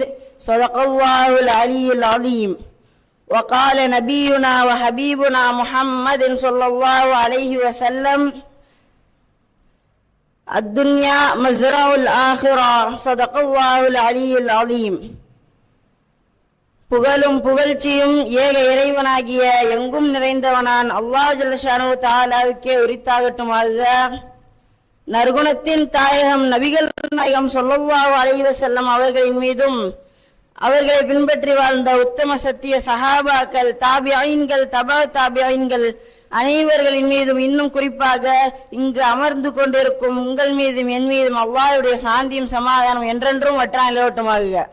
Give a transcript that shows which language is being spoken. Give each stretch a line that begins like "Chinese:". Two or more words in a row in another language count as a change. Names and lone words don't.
Arabic: صدق الله العلي العظيم. وقال نبينا وحبيبنا محمد صلى الله عليه وسلم: الدنيا مزرع الآخرة. صدق الله العلي العظيم.
Tamil: புகழும் புகழ்ச்சியும் ஏக இறைவனாகிய எங்கும் நிறைந்தவனான் அல்லாஹ்
Arabic: جل شأنه تعالى
Tamil: உரித்தாகட்டுமாக. நற்குணத்தின் தாயகம் நபிகள் நாயகம்
Arabic: صلى الله عليه وسلم
Tamil: அவர்களின் மீதும், அவர்களை பின்பற்றி வாழ்ந்த உத்தம சத்திய சஹாபாக்கள், தாபிஈன்கள், தபா தாபிஈன்கள் அனைவர்களின் மீதும், இன்னும் குறிப்பாக இங்கு அமர்ந்து கொண்டிருக்கும் உங்கள் மீதும் என் மீதும் அல்லாஹ்வுடைய சாந்தியும் சமாதானம் என்றென்றும் வற்றாமல் நிலவட்டுமாக.